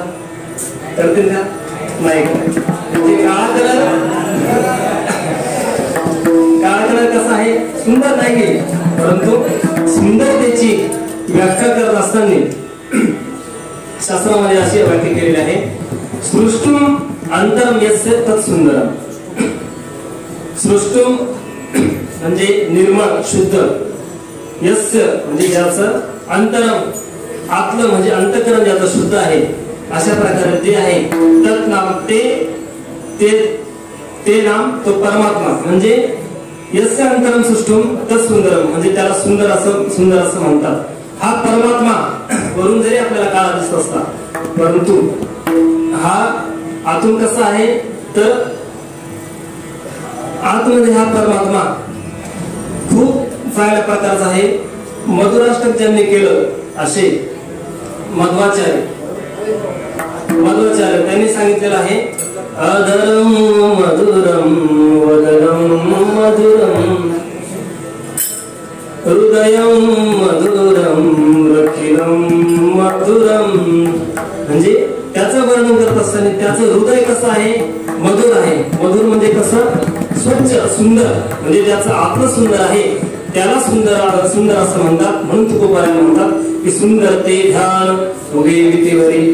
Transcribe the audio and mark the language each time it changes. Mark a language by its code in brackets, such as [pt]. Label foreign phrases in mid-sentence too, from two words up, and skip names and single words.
[mr] करतील का? नाही. म्हणजे काळा कलर कसा आहे? सुंदर नाही परंतु सुंदरतेची व्याख्या करत असताना शास्त्रामध्ये अशी व्याख्या केलेली आहे. [sa] सृष्टुम अंतरम यस्य तत्सुंदरम. [mr] सृष्टुम म्हणजे निर्मळ शुद्ध, यस्य म्हणजे ज्याचं अंतरम आतलं म्हणजे अंतःकरण ज्याचं शुद्ध आहे अशा प्रकारे जे आहे [sa] तत् नाम [mr] ते नाम तो परमात्मा म्हणजे [sa] यस्य अंतरम सृष्टुम तत्सुंदरम [mr] म्हणजे त्याला सुंदर असं म्हणतात. हा परमात्मा वरून जरी आपल्याला काळा दिसत असता परंतु हा आतून कसा आहे तर आतमध्ये हा परमात्मा खूप चांगल्या प्रकारचा आहे. मधुराष्टक ज्यांनी केलं असे मध्वाचार्य त्यांनी सांगितलेलं आहे. [sa] अधरम मधुरम वदनम मधुरम हृदयम मधुरम रखिलम मधुरम. [mr] म्हणजे त्याचं वर्णन करत असताना त्याचं हृदय कसं आहे? मधुर आहे. मधुर म्हणजे कसं? स्वच्छ सुंदर म्हणजे ज्याचं आत्म सुंदर आहे त्याला सुंदर असं म्हणतात. म्हणून तुकोबारायला म्हणतात की सुंदर ते ध्यान उभे विटेवरी.